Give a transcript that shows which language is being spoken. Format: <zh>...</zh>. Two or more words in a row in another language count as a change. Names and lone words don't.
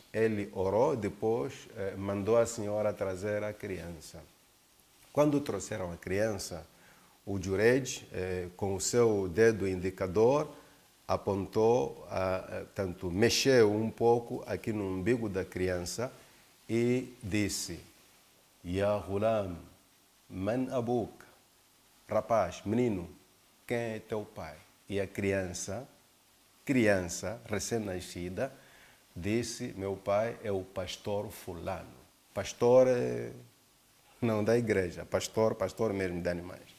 <pt>Ele orou, depois mandou a senhora trazer a criança. Quando trouxeram a criança, o Jureid, com o seu dedo indicador, apontou, tanto mexeu um pouco aqui no umbigo da criança e disse:</pt> <ar>يا غلام، من أبوك?</ar> <pt>Rapaz, menino, quem é teu pai? E a criança recém-nascida, disse: meu pai é o pastor fulano. Pastor não da igreja, pastor mesmo de animais.</pt>